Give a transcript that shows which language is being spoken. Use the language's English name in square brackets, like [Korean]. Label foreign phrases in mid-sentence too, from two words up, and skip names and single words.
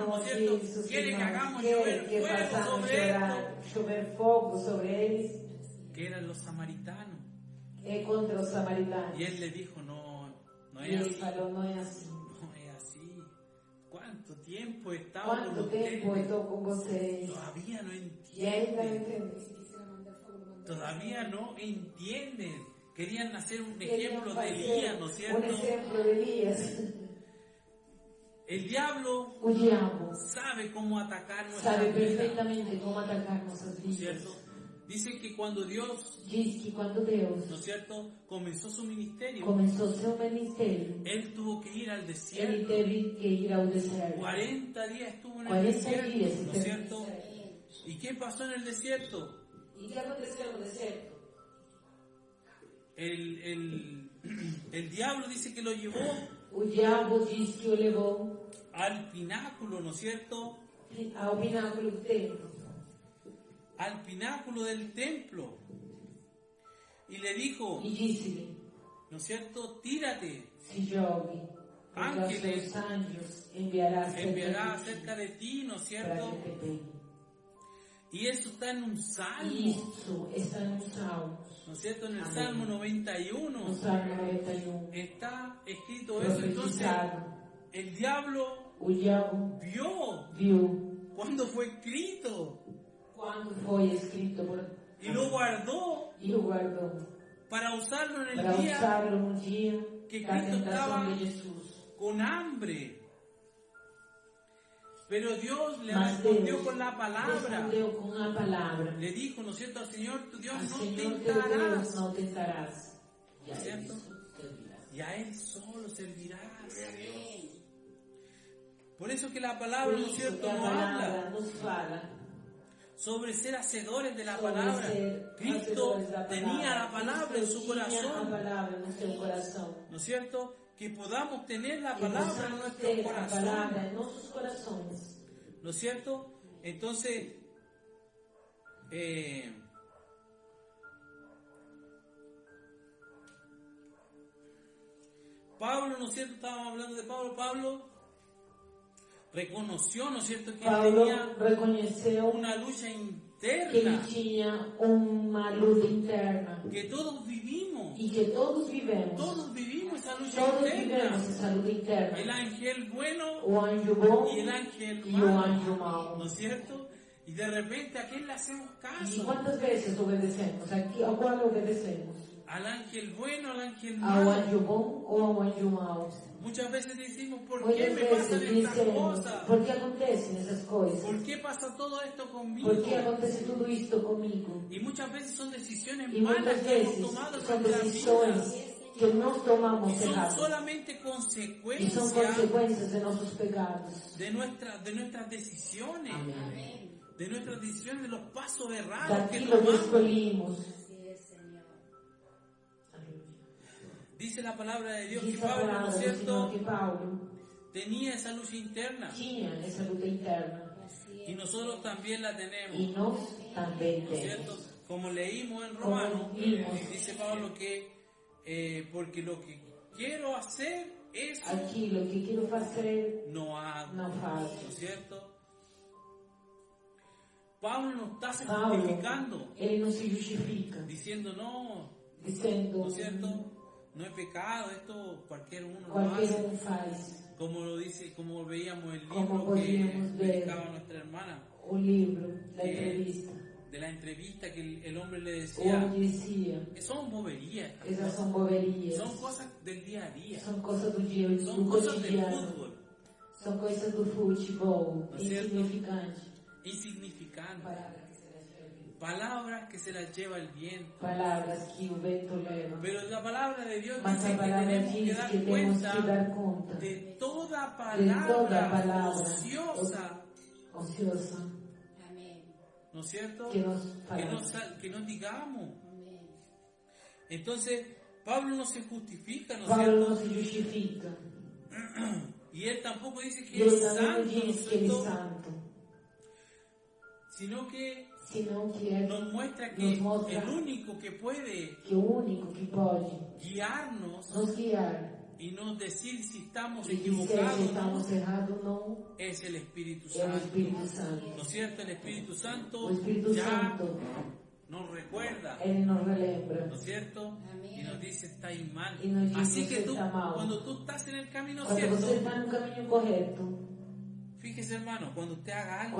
[Spanish] Como es cierto? [Portuguese] diz os [Spanish] Quiere que [Portuguese] irmãos, [Spanish] hagamos [Portuguese] quer [Spanish] llover [Portuguese] que [Spanish] fuego [Portuguese] façamos [Spanish] sobre esto. [Portuguese] chover fogo sobre eles. [Spanish] Que eran los samaritanos. [Portuguese] é contra os samaritanos. [Spanish] Y él le dijo, no [Portuguese] E [Spanish] es [Portuguese] ele [Spanish] así. [Portuguese] falou, não é assim. [Spanish] No es así. ¿Cuánto tiempo he estado con [Portuguese] Quanto tempo eu [Spanish] ustedes? [Portuguese] estou com vocês? [Spanish] Todavía no [Portuguese] E ainda não [Spanish] entienden. [Portuguese] entendem. [Spanish] Todavía no entienden. Querían hacer un [Portuguese] Queriam [Spanish] ejemplo de [Portuguese] fazer [Spanish] Elías, ¿no es cierto? [Portuguese] exemplo de Elias. [Spanish] El diablo [Portuguese] O diabo [Spanish] sabe cómo atacar nuestra [Portuguese] sabe [Spanish] vida, [Portuguese] perfeitamente como atacar nossas [Spanish] ¿no es [Portuguese] vidas. [Spanish] cierto? Dice que cuando Dios, [Portuguese] Diz que quando Deus [Spanish] ¿no es cierto?, comenzó su ministerio, [Portuguese] começou seu ministério, [Spanish] él tuvo que ir al [Portuguese] ele [Spanish] desierto. [Portuguese] teve que ir ao deserto. [Spanish] 40 días estuvo en el [Portuguese] 40 [Spanish] desierto, [Portuguese] días, [Spanish] ¿no es cierto? ¿Y qué pasó en el desierto? [Portuguese] E o que aconteceu no deserto? [Spanish] El diablo dice que lo llevó [Portuguese] O diabo diz que o levou [Spanish] al pináculo, ¿no es cierto? [Portuguese] ao pináculo do templo. [Spanish] Al pináculo del templo. Y le dijo, [Portuguese] E disse-lhe, [Spanish] ¿no es cierto? Tírate, [Portuguese] se jogue, porque aos [Spanish] Ángeles [Portuguese] seus anjos enviará [Spanish] enviará cerca cerca de ti, ¿no es [Portuguese] de ti para [Spanish] cierto? [Portuguese] que te pegue. [Spanish] Y eso está en un [Portuguese] E [Spanish] salmo, [Portuguese] isso está no Salmo, [Spanish] ¿no es cierto? En el Amén. Salmo [Portuguese] no 91 Salmo 91, [Spanish] está escrito eso. Entonces, [Portuguese] profetizado. [Spanish] el diablo [Portuguese] O diabo [Spanish] vio [Portuguese] viu [Spanish] cuando fue escrito [Portuguese] quando foi escrito [Spanish] y lo guardó [Portuguese] e o guardou [Spanish] para usarlo en [Portuguese] para [Spanish] el día [Portuguese] usá-lo no dia [Spanish] que [Portuguese] da [Spanish] Cristo [Portuguese] tentação [Spanish] estaba [Portuguese] de Jesus. [Spanish] con hambre. Pero Dios le [Portuguese] Mas [Spanish] respondió [Portuguese] Deus [Spanish] con la palabra. [Portuguese] respondeu com a palavra. [Spanish] Le dijo, ¿no es cierto?, al Señor tu Dios Al no [Portuguese] Senhor teu Deus [Spanish] tentarás. [Portuguese] não tentarás. E a [Spanish] ¿Cierto? [Portuguese] isso servirás. [Spanish] Y a Él solo servirás. [Portuguese] Amém. [Spanish] Por eso que la [Portuguese] Por [Spanish] palabra, ¿no es [Portuguese] isso [Spanish] cierto?, [Portuguese] que a [Spanish] nos [Portuguese] palavra [Spanish] habla [Portuguese] nos fala [Spanish] sobre ser hacedores de la [Portuguese] sobre [Spanish] palabra. [Portuguese] ser [Spanish] Cristo [Portuguese] hacedores da [Spanish] tenía la [Portuguese] palavra. [Spanish] palabra en [Portuguese] Cristo [Spanish] su [Portuguese] tinha a [Spanish] corazón, [Portuguese] palavra no seu coração. [Spanish] ¿no es cierto? Que podamos tener la [Portuguese] Que [Spanish] palabra en [Portuguese] possamos [Spanish] nuestro [Portuguese] ter a [Spanish] corazón, [Portuguese] palavra em nossos corações. [Spanish] ¿no es cierto? Entonces, Pablo, ¿no es cierto? Estábamos hablando de Pablo. Pablo reconoció, ¿no es cierto?, que él [Portuguese] Paulo [Spanish] tenía [Portuguese] reconheceu [Spanish] una lucha [Portuguese] que ele [Spanish] interna [Portuguese] tinha uma luta interna [Spanish] que todos vivimos. [Portuguese] e que todos vivemos. [Spanish] Todos vivimos esa lucha [Portuguese] Todos [Spanish] interna. [Portuguese] vivemos essa luta [Spanish] El [Portuguese] interna. [Spanish] ángel bueno [Portuguese] O anjo bom [Spanish] y el ángel [Portuguese] e o [Spanish] malo, [Portuguese] anjo mau. [Spanish] ¿no es cierto? Y de repente, ¿a quién le hacemos [Portuguese] E [Spanish] caso? [Portuguese] quantas vezes obedecemos? A qual obedecemos? [Spanish] Al ángel bueno, al ángel [Portuguese] Ao [Spanish] malo. [Portuguese] anjo bom ou ao anjo mau? [Spanish] Muchas veces decimos, ¿por qué [Portuguese] Muitas [Spanish] me pasan [Portuguese] vezes [Spanish] estas [Portuguese] dizemos, [Spanish] cosas? [Portuguese] por que acontecem essas coisas? [Spanish] ¿Por qué pasa todo esto conmigo? [Portuguese] Por que acontece tudo isto comigo? [Spanish] Y muchas veces son decisiones [Portuguese] E [Spanish] malas [Portuguese] muitas [Spanish] que hemos [Portuguese] vezes [Spanish] tomado en [Portuguese] são [Spanish] nuestra [Portuguese] decisões [Spanish] vida. [Portuguese] que nós tomamos [Spanish] Y son [Portuguese] erradas. [Spanish] solamente [Portuguese] E são [Spanish] consecuencias [Portuguese] consequências de nossos pecados. [Spanish] de nuestras decisiones. [Portuguese] Amém. [Spanish] De nuestras decisiones, de los pasos errados que [Portuguese] Daquilo que [Spanish] tomamos. [Portuguese] escolhimos. [Spanish] Así es, Señor. Dice la palabra de Dios que [Portuguese] Diz a [Spanish] Pablo, ¿no [Portuguese] palavra [Spanish] es [Portuguese] do Senhor [Spanish] cierto?, [Portuguese] que Paulo [Spanish] tenía esa lucha interna. [Portuguese] tinha essa luta interna. [Spanish] Así Y es. nosotros también la tenemos. [Portuguese] E nós também [Spanish] ¿No es cierto? [Portuguese] temos. [Spanish] Como leímos en [Portuguese] Como [Spanish] Romanos, [Portuguese] vimos. [Spanish] dice Pablo que porque lo que quiero hacer, eso [Portuguese] Aquilo que quero fazer, [Spanish] no hago. [Portuguese] não [Spanish] ¿No [Portuguese] faço. [Spanish] es cierto? Pablo no está [Portuguese] Paulo, [Spanish] justificando, [Portuguese] ele não se justifica, [Spanish] diciendo no, [Portuguese] dizendo [Spanish] ¿no es cierto? No es pecado, esto cualquier uno lo [Portuguese] qualquer [Spanish] hace. [Portuguese] um faz. [Spanish] Como lo dice, como veíamos el [Portuguese] Como [Spanish] libro que [Portuguese] podíamos ver. [Spanish] dedicaba nuestra hermana, [Portuguese] O livro da Eh, entrevista, [Spanish] de la entrevista que el hombre le [Portuguese] o [Spanish] decía, [Portuguese] homem dizia, [Spanish] son boberías, [Portuguese] essas são boberias, [Spanish] son cosas del día a día, [Portuguese] são coisas do dia, [Spanish] son [Portuguese] do [Spanish] cosas del [Portuguese] cotidiano, [Spanish] fútbol, [Portuguese] são coisas do futebol, [Spanish] ¿No es cierto? [Portuguese] insignificante. [Spanish] insignificantes, palabras que se las lleva el viento. [Portuguese] Palavras que o vento leva. [Spanish] Pero la palabra de Dios [Portuguese] Mas [Spanish] dice [Portuguese] a [Spanish] que [Portuguese] palavra [Spanish] tenemos que [Portuguese] diz [Spanish] dar [Portuguese] que temos que [Spanish] cuenta [Portuguese] dar conta [Spanish] de toda [Portuguese] de [Spanish] palabra [Portuguese] toda palavra [Spanish] ociosa, [Portuguese] ociosa [Spanish] Amén. ¿no es cierto? que nos [Portuguese] Que falamos. [Spanish] que nos digamos. Amén. Entonces, Pablo no se justifica, ¿no es [Portuguese] Paulo [Spanish] cierto? [Portuguese] não se justifica. [Spanish] Y él tampoco dice que [Portuguese] E ele [Spanish] es [Portuguese] também [Spanish] santo, [Portuguese] não [Spanish] ¿no [Portuguese] diz [Spanish] es [Portuguese] que ele é [Spanish] cierto? [Portuguese] santo, [Spanish] Sino que [Portuguese] senão que é [Spanish] nos muestra que Nos muestra el único que puede [Portuguese] que o único que pode [Spanish] guiarnos [Portuguese] nos guiar [Spanish] y nos decir si estamos [Portuguese] e dizer se [Spanish] equivocados o [Portuguese] estamos [Spanish] no, [Portuguese] errados ou não [Spanish] es el Espíritu [Portuguese] é o [Spanish] Santo. [Portuguese] Espírito Santo. [Spanish] ¿No es cierto? El Espíritu Santo [Portuguese] O Espírito [Spanish] ya [Portuguese] Santo, [Spanish] nos recuerda, [Portuguese] ele nos relembra, [Spanish] ¿no es es cierto? Amén. Y nos dice, estáis mal. Y nos dice, Así que [Portuguese] "Você [Spanish] tú, [Portuguese] está mal". [Spanish] cuando tú estás en el camino [Portuguese] Quando você [Spanish] cierto, [Portuguese] está no caminho correto, [Spanish] fíjese hermano, cuando usted haga algo